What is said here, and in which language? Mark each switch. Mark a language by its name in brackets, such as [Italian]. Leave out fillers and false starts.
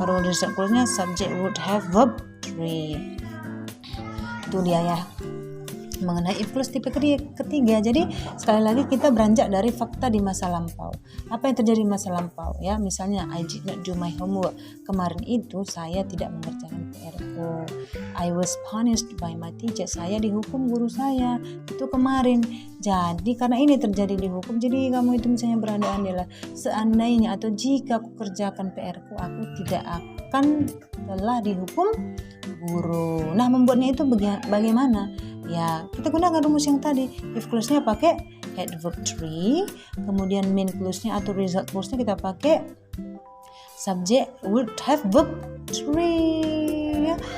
[Indonesian] Kalau result clause-nya subject would have verb 3. Itu dia ya mengenai if clause tipe ketiga. Jadi sekali lagi kita beranjak dari fakta di masa lampau. Apa yang terjadi di masa lampau ya? Misalnya [English] I did not do my homework. [Indonesian] Kemarin itu saya tidak mengerjakan PR-ku. [English] I was punished by my teacher. [Indonesian] Saya dihukum guru saya. Itu kemarin. Jadi karena ini terjadi di hukum, jadi kamu itu misalnya berandai-andai lah, seandainya atau jika aku kerjakan PR-ku, aku tidak akan telah dihukum guru. Nah, membuatnya itu bagaimana? Ya, kita gunakan rumus yang tadi. If clause-nya pakai had verb 3, kemudian main clause-nya atau result clause-nya kita pakai subject would have verb 3. Ya.